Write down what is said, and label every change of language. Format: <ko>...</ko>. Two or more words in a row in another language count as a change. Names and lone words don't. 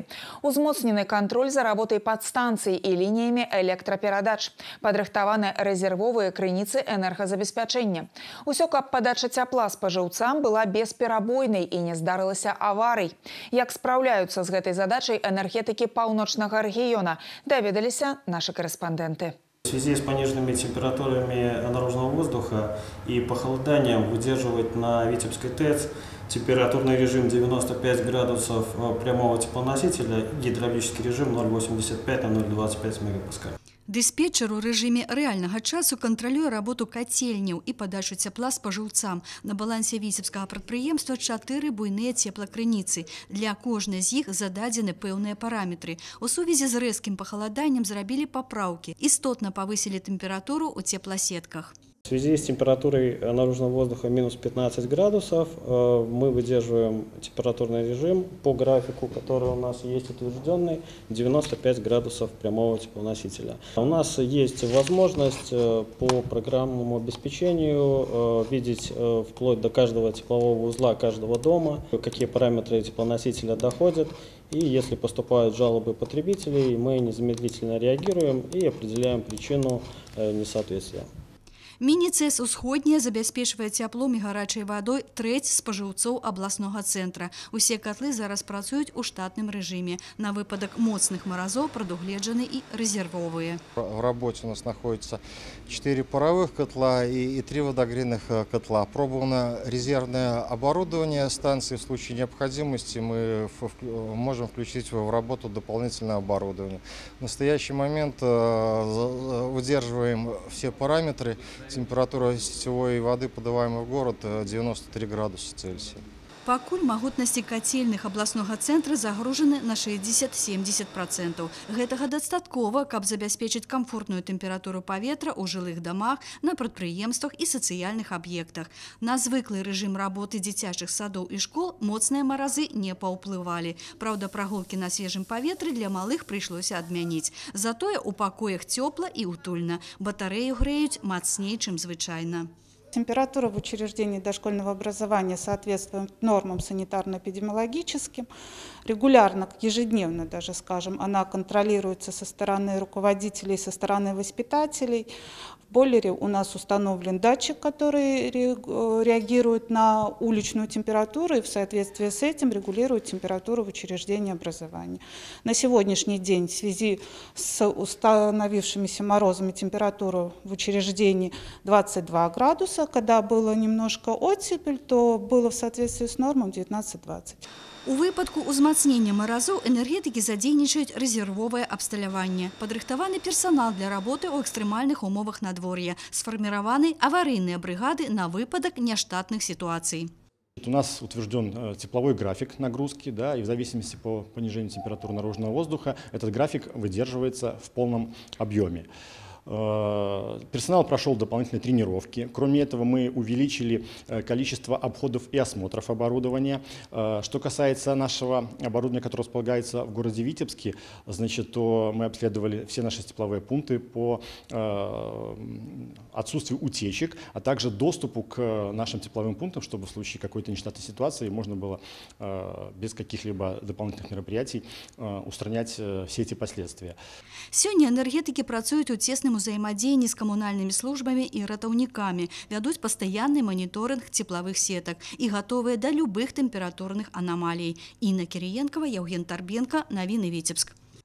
<be>Узмоцнены кантроль за работай падстанцый і лініямі электраперадач. Падрыхтаваны рэзервовыя крыніцы энергазабеспячэння. Усё, каб падача цяпла спажыўцам была бесперабойнай і не здарылася аварый. Як спраўляюцца з гэтай задачай энергетыкі паўночнага рэгіёна, даведаліся нашы корэспандэнты.</be> <ru>В связи с пониженными температурами наружного воздуха и похолоданием выдерживать на Витебской ТЭЦ температурный режим 95 градусов прямого теплоносителя, гидравлический режим 0,85 на 0,25 мегапаскаль.</ru> <be>Дыспетчер у рэжыме рэальнага часу кантралюе работу кацельняў і падачу цяпла спажыўцам. На балансе віцебскага прадпрыемства 4 буйныя цеплакрыніцы. Для кожнай з іх зададзены пэўныя параметры. У сувязі з рэзкім пахаладаннем зрабілі папраўкі. Істотна павысілі тэмпературу ў цепласетках.</be> <ru>В связи с температурой наружного воздуха минус 15 градусов мы выдерживаем температурный режим по графику, который у нас есть утвержденный, 95 градусов прямого теплоносителя. У нас есть возможность по программному обеспечению видеть вплоть до каждого теплового узла каждого дома, какие параметры теплоносителя доходят. И если поступают жалобы потребителей, мы незамедлительно реагируем и определяем причину несоответствия.</ru> <be>Міні-ЦЭС «Усходняя» забяспечвае цяплом і гарачай вадой трэць спажыўцоў абласнога цэнтра. Усе котлы зараз працуюць у штатным рэжыме. На выпадак моцных маразоў прадугледжаны і рэзервовыя.</be> <ru>В работе у нас находится 4 паровых котла и 3 водогрейных котла. Пробовано резервное оборудование станции. В случае необходимости мы можем включить в работу дополнительное оборудование. В настоящий момент удерживаем все параметры. Температура сетевой воды, подаваемой в город, 93 градуса Цельсия.</ru> <be>Пакуль магутнасці кацельных абласнога цэнтра загружаны на 60–70%. Гэтага дастаткова, каб забяспечыць камфортную тэмпературу паветра ў жылых дамах, на прадпрыемствах і сацыяльных аб'ектах. На звыклы рэжым работы дзіцячых садоў і школ моцныя маразы не паўплывалі. Праўда, прагулкі на свежым паветры для малых прыйшлося адмяніць. Затое ў пакоях цёпла і утульна. Батарэю грэюць мацней, чым звычайна.</be> <ru>Температура в учреждении дошкольного образования соответствует нормам санитарно-эпидемиологическим. Регулярно, ежедневно даже, скажем, она контролируется со стороны руководителей, со стороны воспитателей. В бойлере у нас установлен датчик, который реагирует на уличную температуру и в соответствии с этим регулирует температуру в учреждении образования. На сегодняшний день в связи с установившимися морозами температура в учреждении 22 градуса. Когда было немножко оттепель, то было в соответствии с нормом 19–20.</ru> <be>У выпадку узмацнення маразоў энергетыкі задзейнічаюць рэзервовае абсталяванне. Падрыхтаваны персанал для работы ў экстрэмальных умовах надвор'я. Сфарміраваны аварыйныя брыгады на выпадак няштатных ситуаций.</be> <ru>У нас утвержден тепловой график нагрузки, да, и в зависимости по понижению температуры наружного воздуха этот график выдерживается в полном объеме. Персонал прошел дополнительные тренировки. Кроме этого, мы увеличили количество обходов и осмотров оборудования. Что касается нашего оборудования, которое располагается в городе Витебске, значит, то мы обследовали все наши тепловые пункты по отсутствию утечек, а также доступу к нашим тепловым пунктам, чтобы в случае какой-то нештатной ситуации можно было без каких-либо дополнительных мероприятий устранять все эти последствия.</ru> <be>Сёння энергетики працуюць у цесным узаемадзеянні з камунальнымі службамі і ратаўнікамі, вядуць пастаянны маніторынг цеплавых сетак і гатовыя да любых тэмпературных анамалій. Інна Кіріенкава, Яўген Тарбенка, навіны Віцебск.</be>